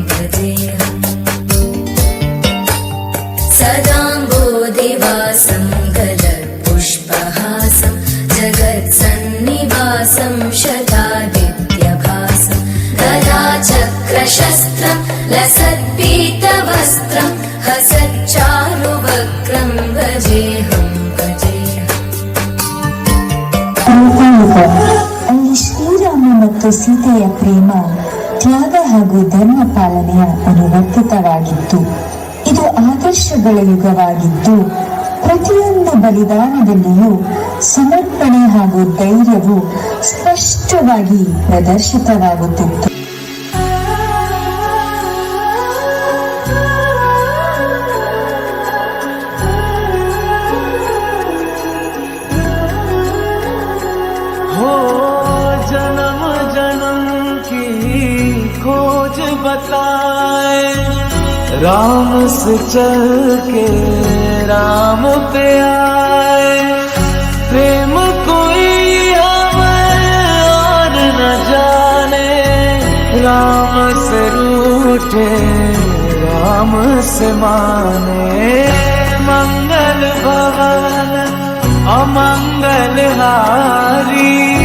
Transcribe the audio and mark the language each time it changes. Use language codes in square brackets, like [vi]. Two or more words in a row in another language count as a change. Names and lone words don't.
[sa] सदाम्बोधिवासं गलत्पुष्पहासं जगत्सन्निवासं शतादित्यभासं गदाचक्रशस्त्रं लसत्पीतवस्त्रं हसच्चारुवक्त्रं भजेऽहं [kn] ಅಲ್ಲಿ ಶ್ರೀರಾಮ ಮತ್ತು ಸೀತೆಯ ಪ್ರೇಮ, ತ್ಯಾಗ ಹಾಗೂ ಧರ್ಮ ಪಾಲನೆಯ ಅನುವರ್ತಿತವಾಗಿತ್ತು. ಇದು ಆದರ್ಶಗಳ ಯುಗವಾಗಿದ್ದು, ಪ್ರತಿಯೊಂದು ಬಲಿದಾನದಲ್ಲಿಯೂ ಸಮರ್ಪಣೆ ಹಾಗೂ ಧೈರ್ಯವು ಸ್ಪಷ್ಟವಾಗಿ ಪ್ರದರ್ಶಿತವಾಗುತ್ತಿತ್ತು. [hi] हो जन्म जन्म की खोज बताए, राम से चल के राम पे आए, प्रेम कोई हमें और न जाने, राम से रूठे राम से माने, मंगल भवन अमंगल हारी,